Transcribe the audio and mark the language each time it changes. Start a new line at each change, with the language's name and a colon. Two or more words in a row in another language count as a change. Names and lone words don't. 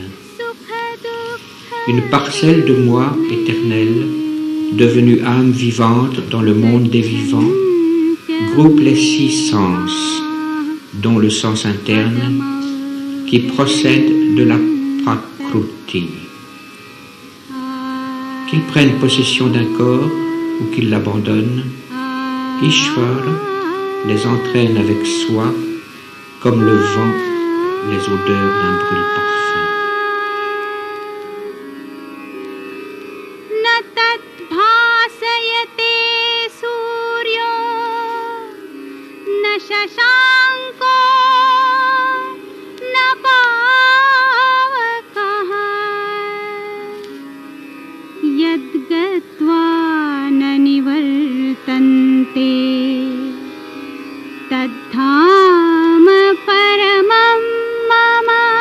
French: Une parcelle de moi éternelle, devenue âme vivante dans le monde des vivants, groupe les 6 sens, dont le sens interne, qui procède de la prakruti. Qu'ils prennent possession d'un corps ou qu'ils l'abandonnent, Ishvara les entraîne avec soi comme le vent les odeurs d'un brûle-parfum.
Sanskrit: न तत् भासयते सूर्यो न शशाङ्को न पावकः यद् गत्वा न निवर्तन्ते तद्धाम परमं मम